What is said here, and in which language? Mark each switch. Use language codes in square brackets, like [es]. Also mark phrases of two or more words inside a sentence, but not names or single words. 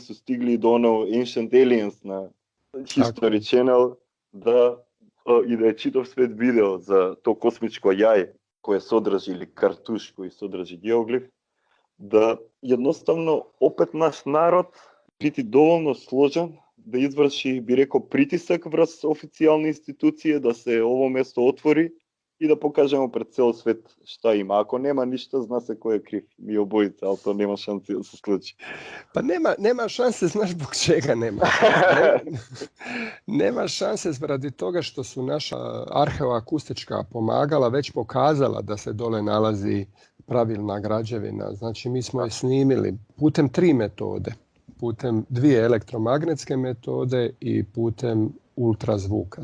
[sr] су стигли до оно Ancient Aliens на History Channel, [mk] да и да е читав свет видео за то космичко јаје кое содржи или картуш кој содржи геоглиф, да едноставно опет наш народ бити доволно сложен да изврши, би рекол, притисак врз официјални институции да се ово место отвори и да покажемо пред цел свет шта има. Ако нема ништа, зна се кој е крив. Ми обојица, ali to нема шанси да се случи. [hr] Pa nema šanse, znaš zbog čega nema. Nema šanse radi toga što su naša arheoakustička pomagala već pokazala da se dole nalazi pravilna građevina. Znači mi smo je snimili putem 3 metode. Putem 2 elektromagnetske metode i putem ultrazvuka.